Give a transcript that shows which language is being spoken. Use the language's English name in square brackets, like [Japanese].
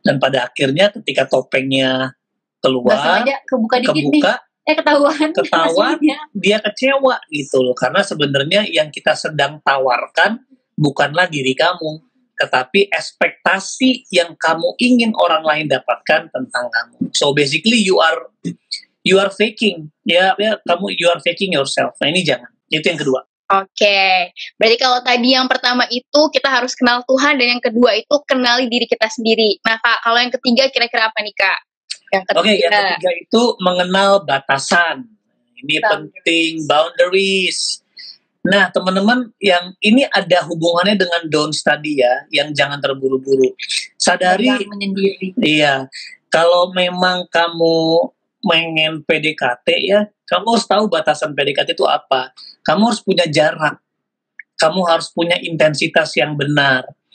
[Indonesian] Dan pada akhirnya ketika topengnya keluar, kebuka, ketahuan dia kecewa gitu loh. Karena sebenarnya yang kita sedang tawarkan bukanlah diri kamu, tetapi ekspektasi yang kamu ingin orang lain dapatkan tentang kamu. [English] So basically you are faking, kamu you are faking yourself. [Indonesian] Nah ini jangan. Itu yang kedua. Oke, berarti kalau tadi yang pertama itu kita harus kenal Tuhan, dan yang kedua itu kenali diri kita sendiri. Nah Kak, kalau yang ketiga kira-kira apa nih Kak? Yang ketiga itu mengenal batasan. Ini penting, boundaries. Nah teman-teman, yang ini ada hubungannya dengan don'ts tadi ya, yang jangan terburu-buru. Sadari, iya, kalau memang kamu pengen PDKT ya, kamu harus tahu batasan PDKT itu apa. Kamu harus punya jarak. Kamu harus punya intensitas yang benar.